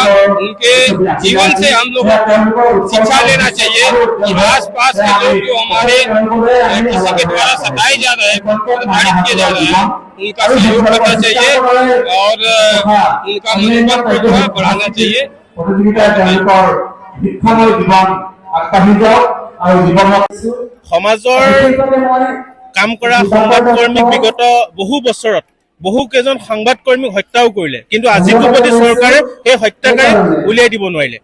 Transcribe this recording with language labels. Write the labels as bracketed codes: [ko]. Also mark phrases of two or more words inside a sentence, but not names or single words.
[hi] उनके जीवन से हम लोगों को शिक्षा लेना चाहिए कि आसपास के लोग जो हमारे किसी के द्वारा सताए जा रहे हैं, प्रताड़ित किए जा रहे हैं, उनका सहयोग करना चाहिए और उनका मनोबल को जो है बढ़ाना चाहिए। [as] সমাজৰ কাম কৰা সংবাদকৰ্মীক বিগত বহু বছৰত বহু কেইজন সাংবাদকৰ্মীক হত্যাও কৰিলে, কিন্তু আজিকো প্ৰতি চৰকাৰে সেই হত্যাকাৰী উলিয়াই দিব নোৱাৰিলে।